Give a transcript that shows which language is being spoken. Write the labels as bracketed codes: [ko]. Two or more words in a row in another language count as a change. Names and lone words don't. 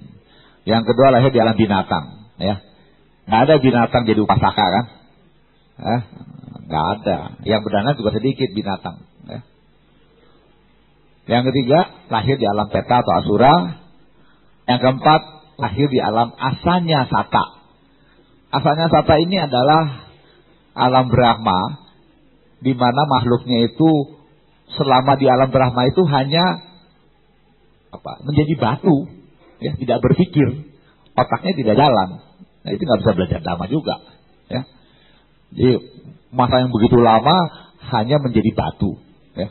[id] Yang kedua, lahir di alam binatang, ya. Nggak ada binatang jadi upasaka kan? Nggak ada. Yang berdana juga sedikit binatang, ya. Yang ketiga, lahir di alam peta atau asura. Yang keempat, lahir di alam [pi] asanya sata. Asanya sata [id] ini adalah alam Brahma, di mana makhluknya itu selama di alam Brahma itu hanya menjadi batu, ya, tidak berpikir, otaknya tidak jalan. Nah, itu nggak bisa belajar dhamma juga, ya. Jadi masa yang begitu lama hanya menjadi batu, ya.